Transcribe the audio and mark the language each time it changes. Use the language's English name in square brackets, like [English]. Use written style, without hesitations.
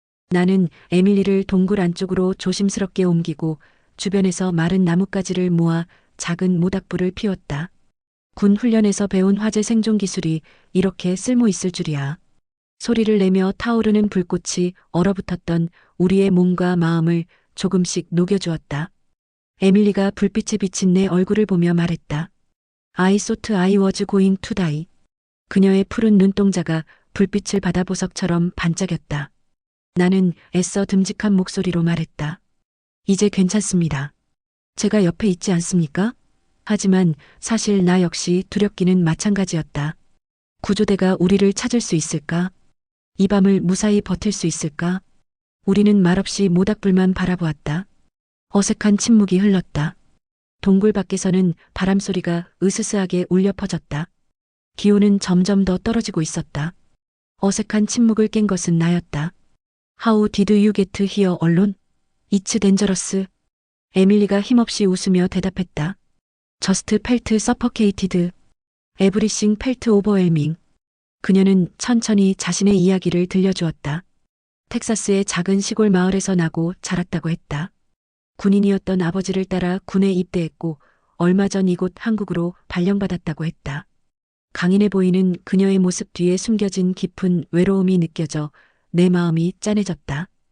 [Korean] 나는 에밀리를 동굴 안쪽으로 조심스럽게 옮기고 주변에서 마른 나뭇가지를 모아 작은 모닥불을 피웠다. 군 훈련에서 배운 화재 생존 기술이 이렇게 쓸모 있을 줄이야. 소리를 내며 타오르는 불꽃이 얼어붙었던 우리의 몸과 마음을 조금씩 녹여주었다. 에밀리가 불빛에 비친 내 얼굴을 보며 말했다. [English] I thought I was going to die. [Korean] 그녀의 푸른 눈동자가 불빛을 받아 보석처럼 반짝였다. 나는 애써 듬직한 목소리로 말했다. 이제 괜찮습니다. 제가 옆에 있지 않습니까? 하지만 사실 나 역시 두렵기는 마찬가지였다. 구조대가 우리를 찾을 수 있을까? 이 밤을 무사히 버틸 수 있을까? 우리는 말없이 모닥불만 바라보았다. 어색한 침묵이 흘렀다. 동굴 밖에서는 바람 소리가 으스스하게 울려 퍼졌다. 기온은 점점 더 떨어지고 있었다. 어색한 침묵을 깬 것은 나였다. [English] How did you get here alone? It's dangerous. [Korean] 에밀리가 힘없이 웃으며 대답했다. [English] Just felt suffocated. Everything felt overwhelming. [Korean] 그녀는 천천히 자신의 이야기를 들려주었다. 텍사스의 작은 시골 마을에서 나고 자랐다고 했다. 군인이었던 아버지를 따라 군에 입대했고 얼마 전 이곳 한국으로 발령받았다고 했다. 강인해 보이는 그녀의 모습 뒤에 숨겨진 깊은 외로움이 느껴져 내 마음이 짠해졌다.